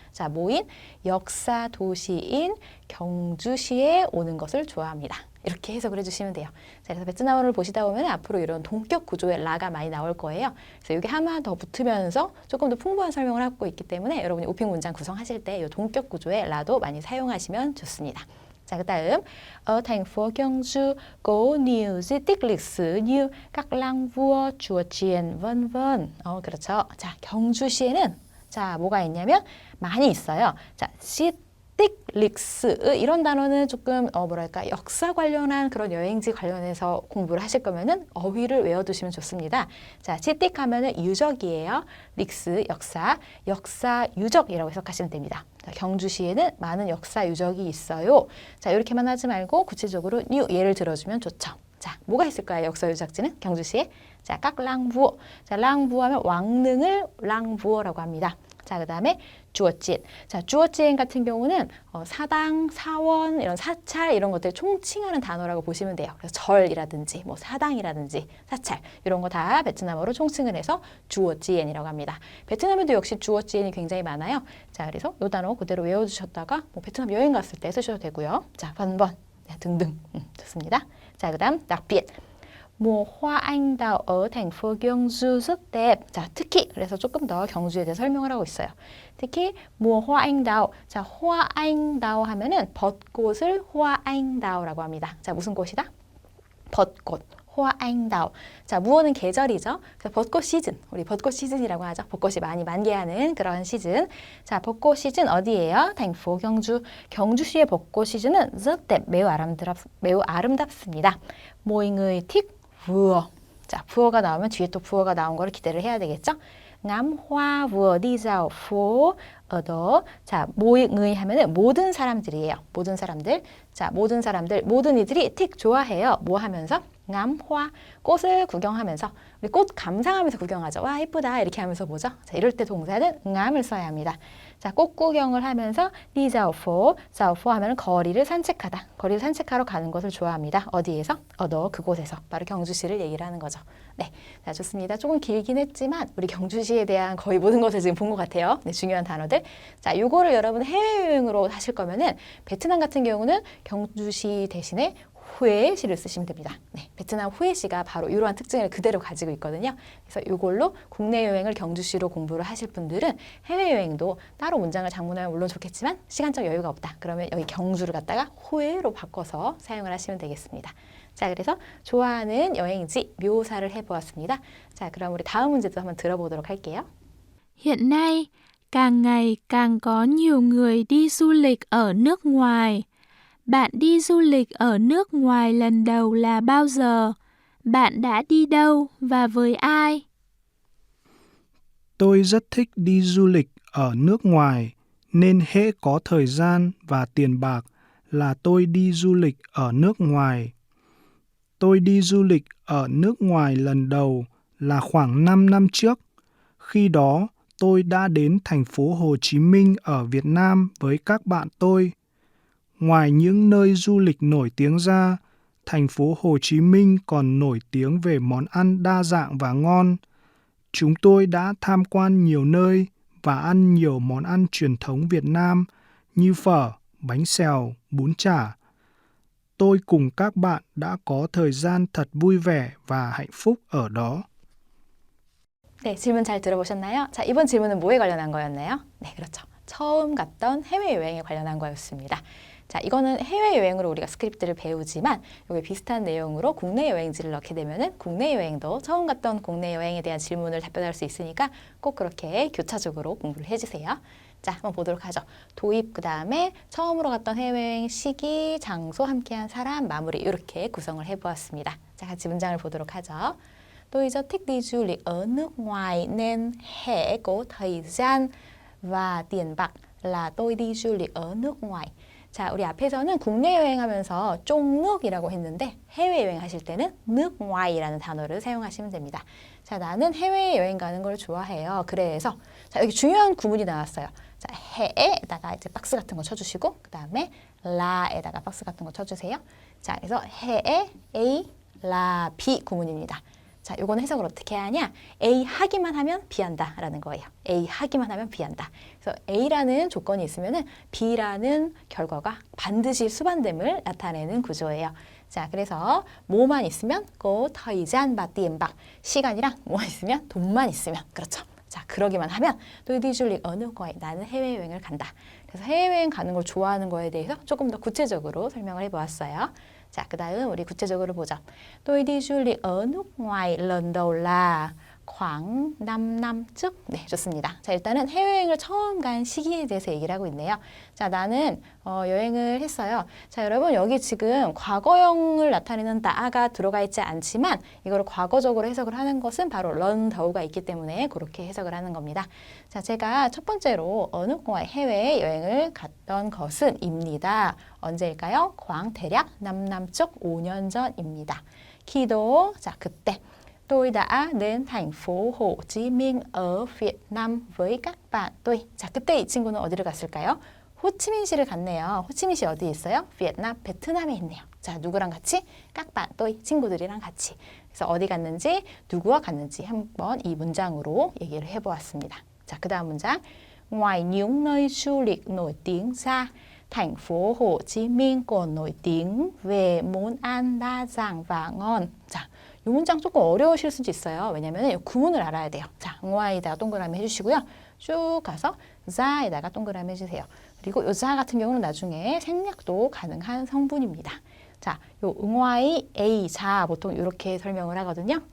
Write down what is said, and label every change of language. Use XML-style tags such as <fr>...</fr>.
<ko>자, 모인 역사 도시인 경주시에 오는 것을 좋아합니다. 이렇게 해석을 해주시면 돼요. 자, 그래서 베트남어를 보시다 보면 앞으로 이런 동격 구조의 라가 많이 나올 거예요. 그래서 이게 하나 더 붙으면서 조금 더 풍부한 설명을 하고 있기 때문에 여러분이 오픽 문장 구성하실 때 이 동격 구조의 라도 많이 사용하시면 좋습니다. 자, 그 다음</ko> <vi>ở thành phố Gyeongju có nhiều di tích lịch sử như các lăng vua, chùa chiền, vân vân.</vi> <ko>그렇죠. 자, 경주시에는 자, 뭐가 있냐면 많이 있어요. 자, 릭스 이런 단어는 조금 뭐랄까 역사 관련한 그런 여행지 관련해서 공부를 하실 거면은 어휘를 외워두시면 좋습니다. 자, 시틱 하면은 유적이에요. 릭스 역사 유적이라고 해석하시면 됩니다. 자, 경주시에는 많은 역사 유적이 있어요. 자, 이렇게만 하지 말고 구체적으로 뉴 예를 들어주면 좋죠. 자, 뭐가 있을까요? 역사 유적지는 경주시에 자, 깍랑부어. 자, 랑부어하면 왕릉을 랑부어라고 합니다. 자, 그 다음에 주어찐. 자, 주어찐 같은 경우는 사당, 사원, 이런 사찰 이런 것들 총칭하는 단어라고 보시면 돼요. 그래서 절이라든지 뭐 사당이라든지 사찰 이런 거 다 베트남어로 총칭을 해서 주어찐이라고 합니다. 베트남에도 역시 주어찐이 굉장히 많아요. 자, 그래서 이 단어 그대로 외워주셨다가 뭐 베트남 여행 갔을 때 쓰셔도 되고요. 자, 번번 등등 좋습니다. 자, 그 다음 đặc biệt.</ko> <vi>mùa hoa anh đào ở thành phố Gyeongju rất đẹp.</vi> <ko>자, 특히 그래서 조금 더 경주에 대해 설명을 하고 있어요. 특히</ko> <vi>mùa hoa anh đào.</vi> <ko>자, hoa anh đào 하면은 벚꽃을 hoa anh đào라고 합니다. 자, 무슨 꽃이다? 벚꽃. hoa anh đào. 자, 무어는 계절이죠. 그래서 벚꽃 시즌. 우리 벚꽃 시즌이라고 하죠. 벚꽃이 많이 만개하는 그런 시즌. 자, 벚꽃 시즌 어디예요?</ko> <vi>thành phố 경주.</vi> <ko>경주시의 벚꽃 시즌은</ko> <vi>rất đẹp.</vi> <ko>매우 아름답습니다.</ko> <vi>mọi người thích vừa.</vi> <ko>자, 부어가 나오면 뒤에 또 부어가 나온 거를 기대를 해야 되겠죠?</ko> <vi>ngắm hoa vừa đi dạo phố ở đó.</vi> <ko>자, mọi người 하면은 모든 사람들이에요. 모든 사람들. 자, 모든 사람들, 모든 이들이 틱 좋아해요. 뭐 하면서?</ko> <vi>ngắm hoa.</vi> <ko>꽃을 구경하면서. 우리 꽃 감상하면서 구경하죠. 와, 예쁘다. 이렇게 하면서 보죠. 자, 이럴 때 동사는 ngắm 을 써야 합니다. 자, 꽃 구경을 하면서</ko> <vi>đi dạo phố.</vi> <ko>dạo phố 하면은 거리를 산책하다. 거리를 산책하러 가는 것을 좋아합니다. 어디에서? 너 그곳에서. 바로 경주시를 얘기를 하는 거죠. 네, 자, 좋습니다. 조금 길긴 했지만 우리 경주시에 대한 거의 모든 것을 지금 본 것 같아요. 네, 중요한 단어들. 자, 요거를 여러분 해외여행으로 하실 거면은 베트남 같은 경우는 경주시 대신에 후에시를 쓰시면 됩니다. 네, 베트남 후에시가 바로 이러한 특징을 그대로 가지고 있거든요. 그래서 이걸로 국내 여행을 경주시로 공부를 하실 분들은 해외여행도 따로 문장을 장문하면 물론 좋겠지만 시간적 여유가 없다. 그러면 여기 경주를 갖다가 후에로 바꿔서 사용을 하시면 되겠습니다. 자, 그래서 좋아하는 여행지 묘사를 해보았습니다. 자, 그럼 우리 다음 문제도 한번 들어보도록 할게요.</ko> <vi>Hiện nay, càng ngày càng có nhiều người đi du lịch ở nước ngoài. Bạn đi du lịch ở nước ngoài lần đầu là bao giờ? Bạn đã đi đâu và với ai? Tôi rất thích đi du lịch ở nước ngoài, nên hễ có thời gian và tiền bạc là tôi đi du lịch ở nước ngoài. Tôi đi du lịch ở nước ngoài lần đầu là khoảng 5 năm trước. Khi đó, tôi đã đến thành phố Hồ Chí Minh ở Việt Nam với các bạn tôi. Ngoài những nơi du lịch nổi tiếng ra, thành phố Hồ Chí Minh còn nổi tiếng về món ăn đa dạng và ngon. Chúng tôi đã tham quan nhiều nơi và ăn nhiều món ăn truyền thống Việt Nam như phở, bánh xèo, bún chả. Tôi cùng các bạn đã có thời gian thật vui vẻ và hạnh phúc ở đó.</vi> <ko>네, 질문 잘 들어보셨나요? 자, 이번 질문은 뭐에 관련한 거였나요? 네, 그렇죠. 처음 갔던 해외여행에 관련한 거였습니다. 자, 이거는 해외여행으로 우리가 스크립트를 배우지만 여기 비슷한 내용으로 국내 여행지를 넣게 되면은 국내 여행도 처음 갔던 국내 여행에 대한 질문을 답변할 수 있으니까 꼭 그렇게 교차적으로 공부를 해주세요. 자, 한번 보도록 하죠. 도입, 그 다음에 처음으로 갔던 해외여행 시기, 장소, 함께한 사람, 마무리 이렇게 구성을 해보았습니다. 자, 같이 문장을 보도록 하죠.</ko> <vi>Tôi rất thích đi du lịch ở nước ngoài nên hễ có thời gian và tiền bạc là tôi đi du lịch ở nước ngoài.</vi> <ko>자, 우리 앞에서는 국내 여행하면서 쪽늑이라고 했는데 해외여행 하실 때는 nước ngoài 라는 단어를 사용하시면 됩니다. 자, 나는 해외여행 가는 걸 좋아해요. 그래서 자, 여기 중요한 구문이 나왔어요. 자, 해에다가 이제 박스 같은 거 쳐주시고 그 다음에 라에다가 박스 같은 거 쳐주세요. 자, 그래서 해에 A, 라, B 구문입니다. 자, 요거는 해석을 어떻게 하냐? A 하기만 하면 B한다 라는 거예요. A 하기만 하면 B한다. 그래서 A라는 조건이 있으면은 B라는 결과가 반드시 수반됨을 나타내는 구조예요. 자, 그래서 뭐만 있으면</ko> <vi>có thời gian và tiền bạc.</vi> <ko>시간이랑 뭐만 있으면 돈만 있으면 그렇죠. 자, 그러기만 하면</ko> <vi>tôi đi du lịch ở nước ngoài.</vi> <ko>나는 해외여행을 간다. 그래서 해외여행 가는 걸 좋아하는 거에 대해서 조금 더 구체적으로 설명을 해보았어요. 자, 그 다음 우리 구체적으로 보죠.</ko> <vi>tôi đi du lịch ở nước ngoài lần đầu là khoảng 5năm trước.</vi> <ko>네, 좋습니다. 자, 일단은 해외여행을 처음 간 시기에 대해서 얘기를 하고 있네요. 자, 나는 여행을 했어요. 자, 여러분 여기 지금 과거형을 나타내는 다가 들어가 있지 않지만 이거를 과거적으로 해석을 하는 것은 바로 런 더우가 있기 때문에 그렇게 해석을 하는 겁니다. 자, 제가 첫 번째로 어느 공화 해외여행을 갔던 것은 입니다. 언제일까요? 대략 남쪽 5년 전입니다. 기도, 자, 그때</ko> <vi>tôi đã đến thành phố Hồ Chí Minh ở Việt Nam với các bạn tôi.</vi> <ko>자, 그때 이 친구는 어디를 갔을까요? 호치민시를 갔네요. 호치민시 어디에 있어요? 베트남, 베트남에 있네요. 자, 누구랑 같이?</ko> <vi>các bạn tôi,</vi> <ko>친구들이랑 같이. 그래서 어디 갔는지, 누구와 갔는지 한번 이 문장으로 얘기를 해보았습니다. 자, 그 다음 문장.</ko> <vi>Ngoài những nơi du lịch nổi tiếng ra, thành phố Hồ Chí Minh còn nổi tiếng về món ăn đa dạng và ngon.</vi> <ko>자, 이 문장 조금 어려우실 수도 있어요. 왜냐면 이 구문을 알아야 돼요. 자, 응와에다가 동그라미 해주시고요. 쭉 가서 자에다가 동그라미 해주세요. 그리고 이 자 같은 경우는 나중에 생략도 가능한 성분입니다. 자, 요 응와의 A, 자 보통 이렇게 설명을 하거든요.</ko>